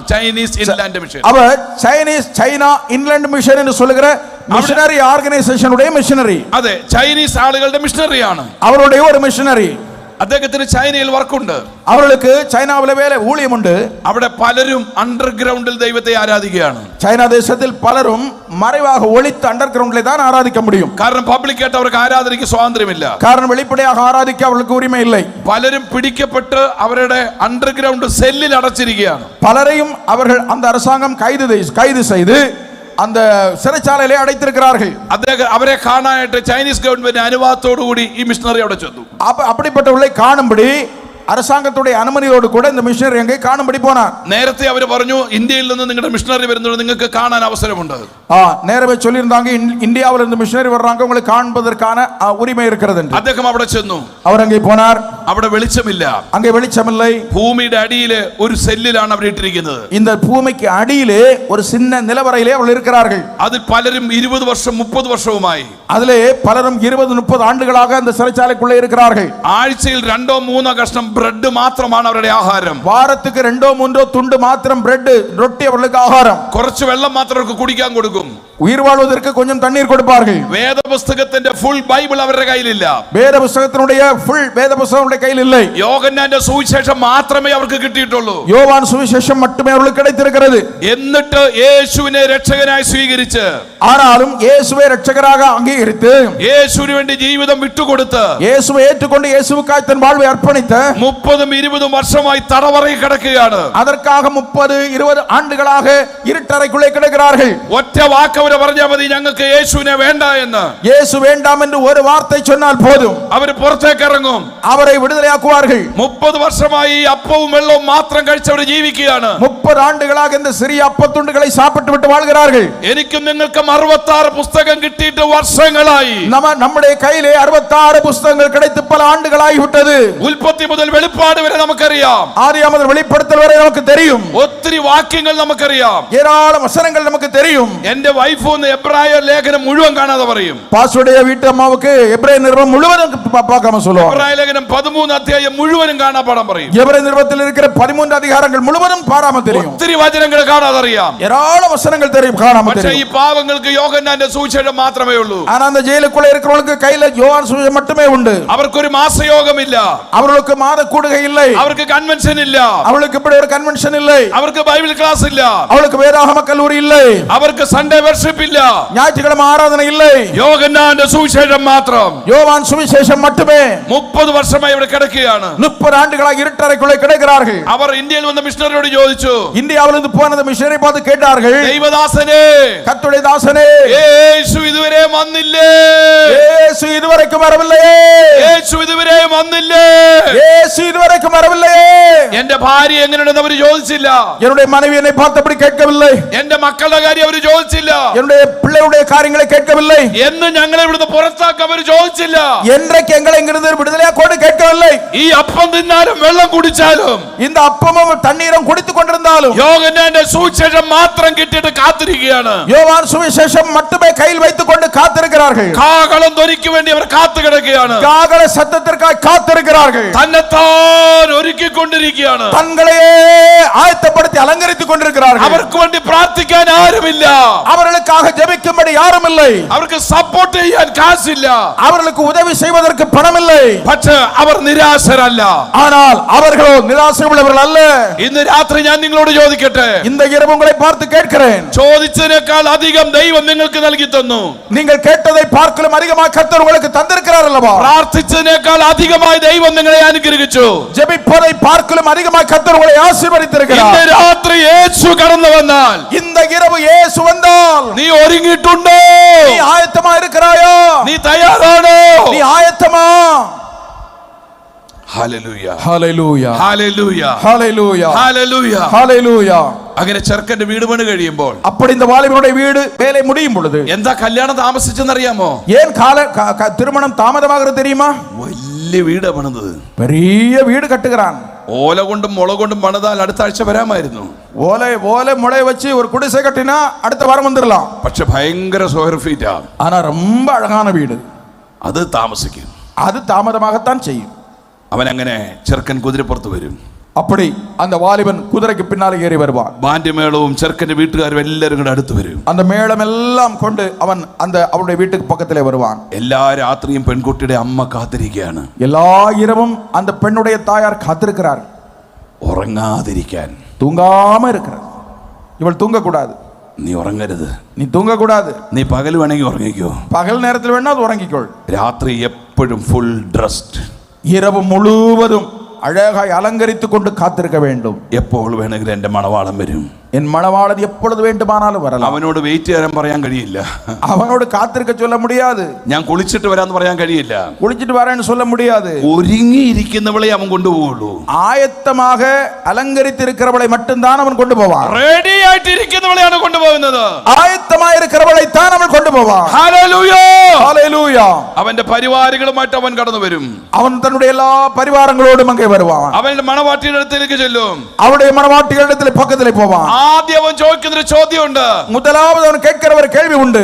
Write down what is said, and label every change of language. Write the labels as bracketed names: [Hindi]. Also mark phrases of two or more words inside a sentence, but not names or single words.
[Malayalam] ചൈനീസ് ഇൻലാൻഡ് മിഷൻ. [Tamil] அவர் சைனா இன்லாண்ட் மிஷன் என்று சொல்லுகிற [English] missionary organisation [Tamil] உடைய மிஷனரி. [Malayalam] അതെ, ചൈനീസ് ആളുകളുടെ മിഷനറിയാണ്. [Tamil] அவருடைய ஒரு மிஷனரி. [Malayalam] അദ്ദേഹത്തിന് ചൈനയിൽ വർക്കുണ്ട്. [Tamil] அவர்களுக்கு சைனாவில வேலை ஊழியம் உண்டு. [Malayalam] അവിടെ പലരും അണ്ടർഗ്രൗണ്ടിൽ ദൈവത്തെ ആരാധിക്കുകയാണ്. ചൈന ദേശത്തിൽ പലരും മறைவாக ഒളിത്ത് അണ്ടർഗ്രൗണ്ടിലെ தான் ആരാധിக்க முடியும். കാരണം പബ്ലിക്കായിട്ട് അവർക്ക് ആരാധനയ്ക്ക് സ്വാതന്ത്ര്യമില്ല. കാരണം വെളിപ്പടയാக ആരാധിக்க അവർക്ക് [Tamil] ഉரிமை இல்லை. [Malayalam] പലരും പിടിക്കപ്പെട്ട് അവരുടെ അണ്ടർഗ്രൗണ്ട് സെല്ലിൽ അടച്ചിരിക്കുകയാണ്. [Tamil] പലരെയും അവர்கள் அந்த அரசாங்கம் கைது செய்து அந்த சிறைச்சாலையிலே அடைத்திருக்கிறார்கள். [Malayalam] അവരെ കാണാനായിട്ട് ചൈനീസ് ഗവൺമെന്റ് അനുവാദത്തോടു കൂടി ഈ മിഷണറി അവിടെ ചെന്നു. [Tamil] அப்படிப்பட்டவர்களை காணும்படி அரசாங்கத்துடைய அனுமதியோடு கூட இந்த மிஷனரி அங்கே காணும்படி போனார். [Malayalam] നേരത്തെ അവർ പറഞ്ഞു, ഇന്ത്യയിൽ നിന്ന് നിങ്ങളുടെ മിഷണറി വരുന്നുണ്ട്, നിങ്ങൾക്ക് കാണാൻ അവസരമുണ്ട്. [Tamil] நேரவே சொல்லியிருந்தாங்க, இந்தியாவில் இருந்து மிஷனரி வர்றாங்க, உங்களுக்கு காண்பதற்கான உரிமை இருக்கிறது என்று. [Malayalam] അദ്ദേഹം അവിടെ ചെന്നു. [Tamil] அவர் அங்கே போனார். [Malayalam] അവിടെ വെളിച്ചമില്ല. [Tamil] அங்கே வெளிச்சமில்லை. [Malayalam] ഭൂമിയുടെ അടിയിലെ ഒരു സെല്ലിലാണ് അവർ ഇട്ടിരിക്കുന്നത്. [Tamil] இந்த பூமிக்கு அடியிலே ஒரு சின்ன நிலவறையிலே அவர்கள் இருக்கிறார்கள். [Malayalam] അതിൽ പലരും 20 വർഷം 30 വർഷവുമായി. [Tamil] அதிலே பலரும் 20-30 ஆண்டுகளாக அந்த சிறைச்சாலைக்குள்ளே இருக்கிறார்கள். [Malayalam] ആഴ്ചയിൽ 2-3 കഷ്ണം ബ്രെഡ് മാത്രമാണ് അവരുടെ ആഹാരം. [Tamil] வாரத்துக்கு 2-3 துண்டு மாத்திரம் பிரெட் ரொட்டி அவர்களுக்கு ஆகாரம். [Malayalam] കുറച്ച് വെള്ളം മാത്രം അവർക്ക് കുടിക്കാൻ കൊടുക്കും. [Tamil] உயிர் வாழ்வதற்கு கொஞ்சம் தண்ணீர் கொடுப்பார்கள். [Malayalam] വേദപുസ്തകത്തിന്റെ [English] full Bible [Malayalam] അവരുടെ കയ്യിലില്ല. [Tamil] வேத புத்தகத்தினுடைய ஃபுல் வேத புத்தகம் அவருடைய கையில் இல்லை. [Malayalam] യോഹന്നാന്റെ സുവിശേഷം മാത്രമേ അവർക്ക് കിട്ടിയിട്ടുള്ളൂ. [Tamil] யோவான் சுவிசேஷம் மட்டுமே அவர்களுக்கு கிடைத்திருக்கிறது. [Malayalam] എന്നിട്ട് യേശുവിനെ രക്ഷകനായി സ്വീകരിച്ച്, [Tamil] ஆனாலும் இயேசுவை இரட்சகராக அங்கீகரித்து, [Malayalam] യേശുവിന് വേണ്ടി ജീവിതം വിട്ടുകൊടുത്ത്, [Tamil] இயேசுவை ஏற்றுக்கொண்டு இயேசுவுக்காக தன் வாழ்வை அர்ப்பணித்த [Malayalam] 30-20 വർഷമായി തടവറയിൽ കിടക്കുകയാണ്. [Tamil] அதற்காக 30-20 ஆண்டுகளாக இருட்டறைக்குள்ளே கிடக்கிறார்கள். [Malayalam] ഒറ്റ വാക്ക് അവര് പറഞ്ഞാൽ മതി, ഞങ്ങൾക്ക് യേശുവിനെ വേണ്ട എന്ന്. [Tamil] இயேசு வேண்டாம் என்று ஒரு வார்த்தை சொன்னால் போதும், [Malayalam] അവർ പുറത്തേക്ക് ഇറങ്ങും. [Tamil] அவரை விடுதலையாக்குவார்கள். [Malayalam] 30 വർഷമായി അപ്പവും വെള്ളവും മാത്രം കഴിച്ചവർ ജീവിക്കുകയാണ്. [Tamil] 30 ஆண்டுகளாக இந்த சிறிய அப்பத்துண்டுகளை சாப்பிட்டு விட்டு வாழ்கிறார்கள். [Malayalam] എനിക്കും നിങ്ങൾക്കും 66 പുസ്തകം കിട്ടിയിട്ട് വർഷങ്ങളായി. [Tamil] நம்முடைய கையிலே 66 புத்தகங்கள் கிடைத்து பல ஆண்டுகளாகி விட்டது. [Malayalam] ഉൽപ്പത്തി മുതൽ വെളിപ്പാട് വരെ നമുക്കറിയാം. [Tamil] ஆதியாகமம் முதல் வெளிப்படுத்தல் வரை நமக்கு தெரியும். [Malayalam] ഒത്തിരി വാക്യങ്ങൾ നമുക്കറിയാം. [Tamil] ஏராளம் வசனங்கள் நமக்கு தெரியும். [Malayalam] എന്റെ വൈഫ് ഒന്ന് എബ്രായ ലേഖനം മുഴുവൻ കാണാതെ പറയും. [Tamil] பாஸ்டருடைய வீட்டு அம்மாவுக்கு எபிரேய நிருபம் முழுவதும் பார்க்காம சொல்லுவாங்க. [Malayalam] എബ്രായ ലേഖനം 13 അധ്യായം മുഴുവനും കാണാപ്പാടം പറയും. [Tamil] எபிரேய நிருபத்தில் இருக்கிற 13 அதிகாரங்கள் முழுவதும் பாராம தெரியும். [Malayalam] ഒത്തിരി വചനങ്ങൾ കാണാതെ അറിയാം. [Tamil] ஏராளம் வசனங்கள் தெரியும், காணாம [Malayalam] പക്ഷേ [Tamil] தெரியும். [Malayalam] ഈ പാവങ്ങൾക്ക് യോഹന്നാന്റെ സുവിശേഷം മാത്രമേ ഉള്ളൂ. [Tamil] ஆனா அந்த ஜெயிலுக்குள்ள இருக்கிறவங்களுக்கு கையில யோவான் சுவிசேஷம் மட்டுமே உண்டு. [Malayalam] അവർക്കൊരു മാസയോഗമില്ല. [Tamil] அவர்களுக்கு மாத கூடுகை இல்லை. [Malayalam] അവർക്ക് കൺവെൻഷൻ ഇല്ല. [Tamil] அவளுக்கு இப்படி ஒரு கன்வென்ஷன் இல்லை. [Malayalam] അവർക്ക് [English] Bible class [Malayalam] ഇല്ല. [Tamil] அவளுக்கு வேதாகம கல்லூரி இல்லை. [Malayalam] അവർക്ക് [English] Sunday worship [Malayalam] ഇല്ല. [Tamil] ஞாயிற்றுக்கிழமை ஆராதனை இல்லை. [Malayalam] യോഹന്നാന്റെ സുവിശേഷം മാത്രം. [Tamil] யோவான் சுவிசேஷம் மட்டுமே. [Malayalam] 30 വർഷമായി ഇവിടെ കിടക്കുകയാണ്. [Tamil] 30 ஆண்டுகளாக இருட்டறைக்குள்ளே கிடக்கிறார்கள். [Malayalam] അവർ ഇന്ത്യയിൽ വന്ന മിഷണറിയോട് ചോദിച്ചു, [Tamil] இந்தியாவிலிருந்து போன அந்த மிஷனரி பார்த்து கேட்டார்கள், [Malayalam] ദൈവദാസനെ, [Tamil] கர்த்தருடைய தாசனே, [Malayalam] യേശു ഇതുവരെ വന്നില്ലേ? [Tamil] இயேசு இதுவரைக்கும் வரவில்லையே. [Malayalam] യേശു ഇതുവരെ വന്നില്ലേ? [Tamil] இயேசு இதுவரைக்கும் வரவில்லையே. [Malayalam] എന്റെ ഭാര്യ എങ്ങനെയുണ്ടെന്ന് അവർ ചോദിച്ചില്ല. [Tamil] என்னுடைய மனைவி என்னை பார்த்தபடி கேட்கவில்லை. [Malayalam] എന്റെ മക്കളുടെ കാര്യം അവർ ചോദിച്ചില്ല. [Tamil] என்னுடைய பிள்ளைகளுடைய காரியங்களை கேட்கவில்லை. [Malayalam] എന്ന് ഞങ്ങളെ ഇവിടുന്ന് പുറത്താക്കാൻ അവർ ചോദിച്ചില്ല. [Tamil] என்றைக்கு எங்களை இங்கிருந்து விடுதலையாக்கோடு கேட்கவில்லை. [Malayalam] ഈ അപ്പം തിന്നാലും വെള്ളം കുടിച്ചാലും [Tamil] இந்த அப்பமும் தண்ணீரும் குடித்துக் கொண்டிருந்தாலும் [Malayalam] യോഹന്നാന്റെ സുവിശേഷം മാത്രം കിട്ടിയിട്ട് കാത്തിരിക്കുകയാണ്. [Tamil] யோவான் சுவிசேஷம் மட்டுமே கையில் வைத்துக் கொண்டு காத்திருக்கிறார்கள். [Malayalam] കാഹളം ധ്വനിക്ക് വേണ്ടി അവർ കാത്തു കിടക്കുകയാണ്. [Tamil] காகல சத்தத்திற்காக காத்திருக்கிறார்கள். [Malayalam] തന്നെത്താൻ ഒരുക്കിക്കൊണ്ടിരിക്കുകയാണ്. [Tamil] தங்களையே ஆயத்தப்படுத்தி அலங்கரித்துக் கொண்டிருக்கிறார்கள். [Malayalam] അവർക്ക് വേണ്ടി പ്രാർത്ഥിക്കാൻ ആരുമില്ല. [Tamil] அவர்களுக்காக ஜெபிக்கும்படி யாரும் இல்லை. [Malayalam] അവർക്ക് സപ്പോർട്ട് ചെയ്യാൻ കാശില്ല. [Tamil] அவர்களுக்கு உதவி செய்வதற்கு பணம் இல்லை. [Malayalam] പക്ഷേ അവർ നിരാശരല്ല. [Tamil] ஆனால் அவர்களோ நிராசை உள்ளவர்கள் அல்ல. [Malayalam] ഇന്ന് രാത്രി ഞാൻ നിങ്ങളോട് ചോദിക്കട്ടെ, [Tamil] இந்த இரவு உங்களை பார்த்து கேட்கிறேன், [Malayalam] ചോദിച്ചതിനേക്കാൾ അധികം ദൈവം നിങ്ങൾക്ക് നൽകി തന്നു. [Tamil] நீங்கள் கேட்டதை பார்க்கலும் அதிகமாக கர்த்தர் உங்களுக்கு தந்திருக்கிறார் அல்லவா? [Malayalam] പ്രാർത്ഥിച്ചതിനേക്കാൾ അധികമായി ദൈവം നിങ്ങളെ അനുഗ്രഹിച്ചു. [Tamil] ஜெபிப்பதை பார்க்கலும் அதிகமாக கர்த்தர் உங்களை ஆசீர்வதித்திருக்கிறார். [Malayalam] ഇന്ന് രാത്രി യേശു കടന്നു വന്നാൽ, [Tamil] இந்த இரவு இயேசு வந்தால் [Malayalam] നീ ഒരുങ്ങിയിട്ടുണ്ടോ? [Tamil] நீ ஆயத்தமா இருக்கிறாயோ? [Malayalam] നീ തയ്യാറാണോ? [Tamil] நீ ஆயத்தமா? [Malayalam] ഹല്ലേലൂയ, ഹല്ലേലൂയ, ഹല്ലേലൂയ, ഹല്ലേലൂയ, ഹല്ലേലൂയ, ഹല്ലേലൂയ. അങ്ങനെ ചെറുക്കന്റെ വീട് പണി കഴിയുമ്പോൾ, [Tamil] அப்படி இந்த வாலிபனுடைய வீடு வேலை முடியும் பொழுது [Malayalam] എന്താ കല്യാണം താമസിച്ചെന്നറിയാമോ? [Tamil] ஏன் திருமணம் தாமதமாகிறது தெரியுமா? [Malayalam] വലിയ വീടാ പണിതത്. [Tamil] பெரிய வீடு கட்டுகிறான். [Malayalam] ഓല കൊണ്ടും മുള കൊണ്ടും പണിതാൽ അടുത്ത ആഴ്ച വരാമായിരുന്നു. [Tamil] ஓலை முளைய வச்சு ஒரு குடிசை கட்டினா அடுத்த வாரம் வந்துடலாம். [Malayalam] പക്ഷെ ഭയങ്കര [English] square feet. [Tamil] ஆனா ரொம்ப அழகான வீடு. [Malayalam] അത് താമസിക്കും. [Tamil] அது தாமதமாகத்தான் செய்யும். [Malayalam] അവൻ അങ്ങനെ ചെറുക്കൻ കുതിരപ്പുറത്ത് വരും. [Tamil] அப்படி அந்த வாலிபன் குதிரைக்கு பின்னாலே ஏறி வருவான். [Malayalam] ബാൻഡ്യമേളവും ചെറുക്കന്റെ വീട്ടുകാരും എല്ലാവരും കൂടെ അടുത്ത് വരും. [Tamil] அந்த மேளம் எல்லாம் கொண்டு அவன் அவருடைய வீட்டுக்கு பக்கத்திலே வருவான். [Malayalam] എല്ലാ രാത്രിയും പെൺകുട്ടിയുടെ അമ്മ കാത്തിരിക്കുകയാണ്. [Tamil] எல்லா இரவும் அந்த பெண்ணுடைய தாயார் காத்திருக்கிறார். [Malayalam] ഉറങ്ങാതിരിക്കാൻ. [Tamil] தூங்காம இருக்கிறார். இவள் தூங்க கூடாது. [Malayalam] നീ ഉറങ്ങരുത്. [Tamil] நீ தூங்க கூடாது. [Malayalam] നീ പകൽ വേണമെങ്കിൽ ഉറങ്ങിക്കോ. [Tamil] பகல் நேரத்தில் வேணா அது உறங்கிக்கொள். [Malayalam] രാത്രി എപ്പോഴും [English] full dressed. [Tamil] இரவு முழுவதும் அழகாய் அலங்கரித்துக் கொண்டு காத்திருக்க வேண்டும். [Malayalam] എപ്പോൾ വേണമെങ്കിലും എന്റെ മണവാളൻ വരും. [Tamil] என் மணவாளன் எப்பொழுது வேண்டுமானாலும் வரலாம். [Malayalam] അവനോട് വെയിറ്റ് ചെയ്യാൻ പറയാൻ കഴിയില്ല. [Tamil] அவனோடு காத்திருக்க சொல்ல முடியாது. [Malayalam] ഞാൻ കുളിച്ചിട്ട് വരാന്ന് പറയാൻ കഴിയില്ല. [Tamil] குளிச்சிட்டு வரேன்னு சொல்ல முடியாது. [Malayalam] ഒരുങ്ങിയിരിക്കുന്നവളെ അവൻ കൊണ്ടുപോകുള്ളൂ. [Tamil] ஆயத்தமாக அலங்கரித்து இருக்கிறவளை மட்டும்தான் அவன் கொண்டு போவான். [Malayalam] റെഡി ആയിട്ടിരിക്കുന്നവളെയാണ് കൊണ്ടുപോകുന്നത്. [Tamil] ஆயத்தமாக இருக்கிறவளை தான் அவன் கொண்டு போவான். [Malayalam] ഹല്ലേലൂയ. [Tamil] ஹalleluya. [Malayalam] അവന്റെ പരിവാരങ്ങളുമായിട്ട് അവൻ കടന്നു വരും. [Tamil] அவன் தன்னுடைய எல்லா பரிவாரங்களோடும் அங்கே வருவான். [Malayalam] അവന്റെ മണവാട്ടിയുടെ അടുത്തേക്ക് ചെല്ലും. [Tamil] அவருடைய மணவாட்டிகளிடத்தில் பக்கத்திலே போவான். [Malayalam] ആദ്യം അവൻ ചോദിക്കുന്ന ഒരു ചോദ്യമുണ്ട്. [Tamil] முதலாவது அவன் கேட்கிற ஒரு கேள்வி உண்டு.